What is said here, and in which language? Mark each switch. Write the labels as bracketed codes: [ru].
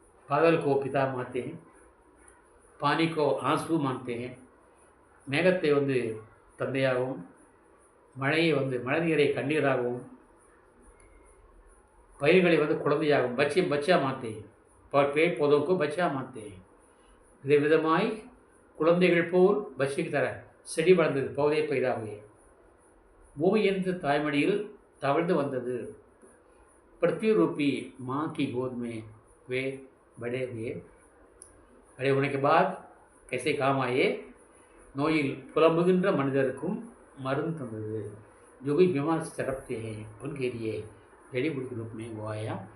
[hi] बादल को पिता मानते हैं, पानी को आंसू मानते हैं, [ta] மேகத்தை தந்தையாகவும் மழையை மழை நீரை கண்ணீராகவும் பயிர்களை குழந்தையாகவும் [hi] बच्चा मानते हैं और पेड़ पौधों को बच्चा मानते हैं। [ta] विधविधमाई குழந்தைகள் போல் [hi] बच्चे की तरह [ta] செடி வளர்ந்தது, [hi] पौधे पैदा हुए। [ta] பூமி என்ற தாய்மடியில் तवழ்ந்து வந்தது। [hi] पृथ्वी रूपी माँ की गोद में वे बड़े हुए। बड़े होने के बाद कैसे काम आए, [ta] நோயில் புலம்புகின்ற மனிதருக்கும் मருந்து தந்தது। [hi] जो भी बीमार से तड़पते हैं उनके लिए जड़ी बूटी के रूप में वो आया।